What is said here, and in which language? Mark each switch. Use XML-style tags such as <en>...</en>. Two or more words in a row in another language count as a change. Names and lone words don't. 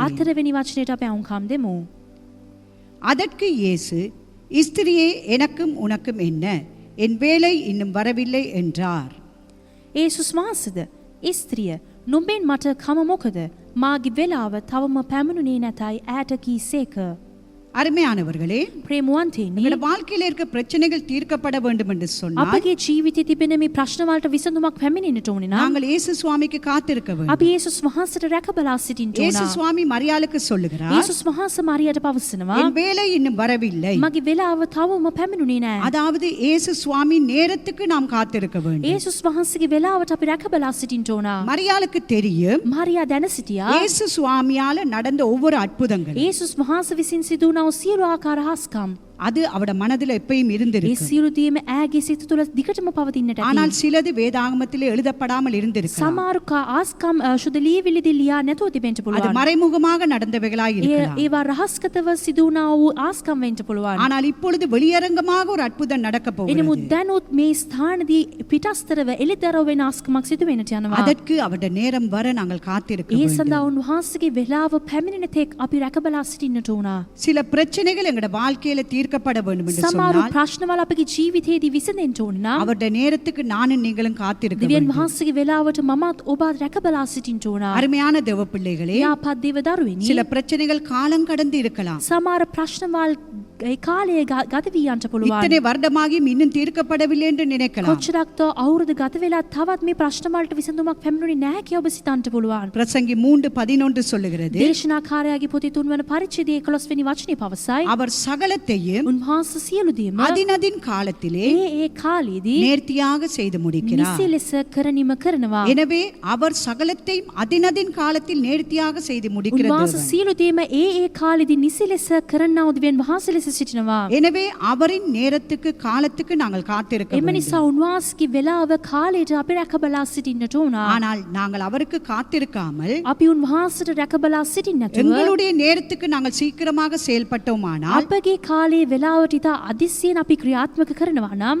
<si>4 වෙනි වචනයට අපි අහුම්කම් දෙමු.</si> <ta>அதற்கு இயேசு, ஸ்திரியே, எனக்கும் உனக்கும் என்ன? என் வேலை இன்னும் வரவில்லை என்றார்.</ta> <si>යේසුස් වහන්සේද, ස්ත්‍රිය, නුඹෙන් මට කම මොකද? මාගේ වෙලාව තවම පැමිණුනේ නැතයි ඈට කීසේක.</si> <ta>அருமையானவர்களே,</ta> <si>ප්‍රේමවන්තයනි,</si> <ta>எங்களோட வாழ்க்கையில இருக்க பிரச்சனைகள் தீர்க்கப்பட வேண்டும் என்று சொன்னால்</ta> <si>අපගේ ජීවිතයේ තිබෙන මේ ප්‍රශ්න වලට විසඳුමක් පැමිණෙන්නට ඕනේ නම්</si> <ta>நாங்கள் இயேசு சுவாமிக்கு காத்திருக்க வேண்டும்.</ta> <si>අපි යේසුස් වහන්සේට රැක බලා සිටින්න</si> <ta>இயேசு</ta> <si>ඕන.</si> <ta>சுவாமி மரியாளுக்கு சொல்லுகிறார்,</ta> <si>යේසුස් වහන්සේ මරියට පවසනවා,</si> <ta>என் வேலை இன்னும் வரவில்லை.</ta> <si>මගේ වෙලාව තවම පැමිණුනේ නැහැ.</si> <ta>அதாவது இயேசு சுவாமி நேரத்துக்கு நாம் காத்திருக்க வேண்டும்.</ta> <si>යේසුස් වහන්සේගේ වෙලාවට අපි රැක බලා සිටින්න ඕන.</si> <ta>மரியாளுக்கு தெரியும்</ta> <si>මරියා දැන සිටියා</si> <ta>இயேசு சுவாமியால நடந்த ஒவ்வொரு அற்புதங்களும்</ta> <si>යේසුස් වහන්සේ විසින් සිදු වුණා වූ සියලු ආකාර හස්කම්.</si> <ta>அது அவட மனதில் எப்பயும்</ta> <si>ඒ</si> <ta>இருந்திருக்கு.</ta> <si>සියලු දේම ඈගේ සිත තුළ දිගටම පවතින්නට</si> <ta>ஆனால்</ta> <si>ඇති.</si> <ta>சிலது வேதாகமத்திலே எழுதப்படாமல் இருந்திருக்கு.</ta> <si>සමහරු ආස්කම් ශුද්ධ ලියවිලිදී ලියා නැතුව තිබෙන්න</si> <ta>அது</ta> <si>පුළුවන්.</si> <ta>மறைமுகமாக நடந்தவைகளாய் இருக்கலாம்.</ta> <si>ඒවා රහස්ගතව සිදු වුණා වූ ආස්කම් වෙන්න පුළුවන්.</si> <ta>ஆனால் இப்பொழுது வெளியரங்கமாக ஒரு அற்புதம் நடக்க போகிறது.</ta> <si>එනමුත් දැනුත් මේ ස්ථානදී පිටස්තරව එළිදරව් වෙන ආස්කමක් සිදු වෙන්නට යනවා.</si> <ta>அதற்கு அவருடைய நேரம் வர நாங்கள் காத்திருக்க</ta> <si>ඒ</si> <ta>வேண்டும்.</ta> <si>සඳහා උන්වහන්සේගේ වෙලාව පැමිණෙන තෙක් අපි රැක බලා සිටින්නට ඕන.</si> <ta>சில பிரச்சனைகள் எங்கட வாழ்க்கையில தீர்க்கப்பட வேண்டும் என்று</ta> <si>සමහරු</si> <ta>சொன்னால்</ta> <si>ප්‍රශ්නවල අපගේ ජීවිතයේදී විසඳෙන්න ඕන නම්</si> <ta>அவருடைய நேரத்துக்கு நானும் நீங்களும் காத்திருக்க</ta> <si>දිව්‍යන්</si> <ta>வேண்டும்.</ta> <si>වහන්සේගේ වෙලාවට මමත් ඔබත් රැක බලා සිටින්න ඕන.</si> <ta>அருமையான தேவ பிள்ளைகளே,</ta> <si>යාපත් දේව දරුවෙනි,</si> <ta>சில பிரச்சனைகள் காலம் கடந்து இருக்கலாம்.</ta> <si>සමහර ප්‍රශ්නවල් ඒ කාලය ගත වී යන්න පුළුවන්.</si> <ta>இத்தனை வருடமாகியும் இன்னும் தீர்க்கப்படவில்லை என்று நினைக்கலாம்.</ta> <si>කොච්චරක් අවුරුදු ගත වෙලා තවත් මේ ප්‍රශ්න වලට විසඳුමක් පැමිණුනේ නැහැ කියලා ඔබ සිතන්න පුළුවන්.</si> <ta>பிரசங்கி 3:11 சொல்லுகிறது,</ta> <si>දේශනාකාරයාගේ පොතේ 3 වන පරිච්ඡේදයේ 11 වෙනි වචනේ පවසයි.</si> <ta>அவர் சகலத்தையும் யாவையும்</ta> <si>උන්වහන්සේ සියලු දේම</si> <ta>அதினதின் காலத்திலே</ta> <si>ඒ කාලයේදී</si> <ta>நேர்த்தியாக செய்து முடிக்கிறார்.</ta> <si>නිසි ලෙස කරනීම කරනවා.</si> <ta>எனவே அவர் சகலத்தையும் அதினதின் காலத்தில் நேர்த்தியாக செய்து முடிக்கிறது.</ta> <si>උන්වහන්සේ සියලු දේම ඒ කාලෙදී නිසි ලෙස කරන්නා වූ දෙවියන් වහන්සේ ලෙස සිටිනවා.</si> <ta>எனவே அவரின் நேரத்துக்கு காலத்துக்கு நாங்கள் காத்திருக்க</ta> <si>එම</si> <ta>வேண்டும்.</ta> <si>නිසා උන්වහන්සේගේ වෙලාව කාලයට අපි රැකබලා සිටින්නට ඕන.</si> <ta>ஆனால் நாங்கள் அவருக்கு காத்திருக்காமல்</ta> <si>අපි උන්වහන්සේට රැකබලා සිටින්න නැතුව</si> <ta>எங்களுடைய நேரத்துக்கு நாங்கள் சீக்கிரமாக செயல்பட்டோமானால்</ta> <si>අපගේ කාලයේ වෙලාවට ඉතා අදිස්සියෙන් අපි ක්‍රියාත්මක කරනවා නම්</si>